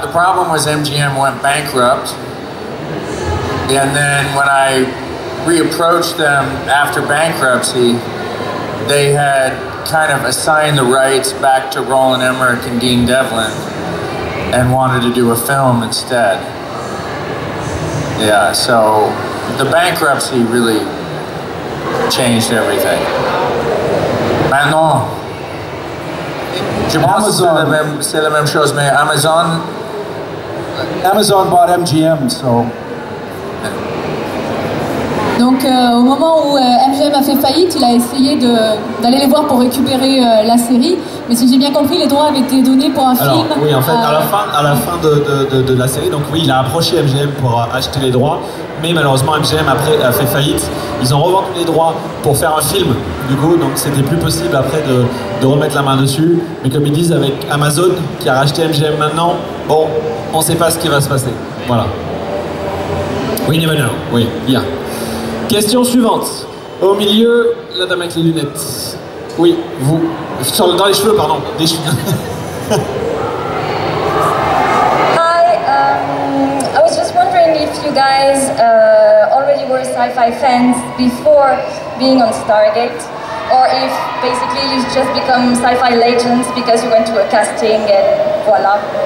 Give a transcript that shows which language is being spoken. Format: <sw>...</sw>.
<en>The problem was MGM went bankrupt, and then when I reapproached them after bankruptcy, they had kind of assigned the rights back to Roland Emmerich and Dean Devlin and wanted to do a film instead. Yeah, so the bankruptcy really changed everything.</en> <fr>Maintenant, je pense que c'est la même chose, mais Amazon</fr> <en>bought MGM, so.</en> <fr>Donc au moment où MGM a fait faillite, il a essayé d'aller les voir pour récupérer la série, mais si j'ai bien compris, les droits avaient été donnés pour un film. Oui, en fait, à la fin de la série, donc oui, il a approché MGM pour acheter les droits, mais malheureusement MGM après a fait faillite. Ils ont revendu les droits pour faire un film, du coup, donc c'était plus possible après de remettre la main dessus. Mais comme ils disent, avec Amazon qui a racheté MGM maintenant, bon, on ne sait pas ce qui va se passer. Voilà.</fr> <en>We never know.</en> <fr>Oui, bien. Question suivante. Au milieu, la dame avec les lunettes. Oui, vous. Dans les cheveux, pardon. Des cheveux.</fr> <en>Hi, I was just wondering if you guys already were sci-fi fans before being on Stargate, or if basically you just become sci-fi legends because you went to a casting and voila.</en>